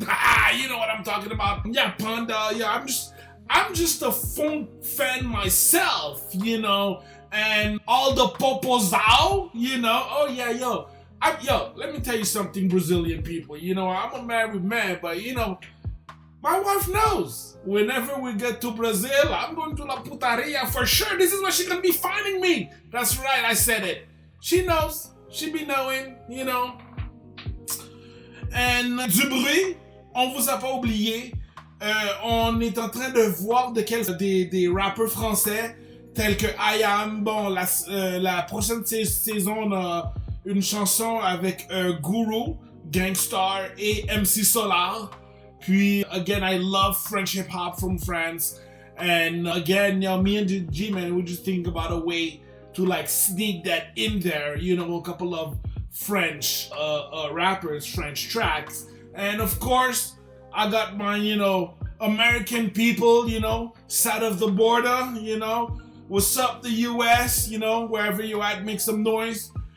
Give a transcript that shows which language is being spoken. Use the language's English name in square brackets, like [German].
[English] You know what I'm talking about. Yeah, Panda. Yeah, I'm just a funk fan myself, and all the popozao, Oh yeah, let me tell you something, Brazilian people. I'm a married man, but my wife knows. Whenever we get to Brazil, I'm going to La Putaria for sure. This is where she's gonna be finding me. That's right, I said it. She knows. She be knowing, And [French] du bruit, on vous a pas oublié. On est en train de voir des rappeurs français tels que I Am. Bon, la prochaine saison, on a une chanson avec Guru, Gangstar et MC Solar. [English] Puis, again, I love French hip-hop from France. And again, me and G-Man, we just think about a way to like sneak that in there, a couple of French rappers, French tracks. And of course, I got my, American people, side of the border, what's up the US, wherever you at, make some noise.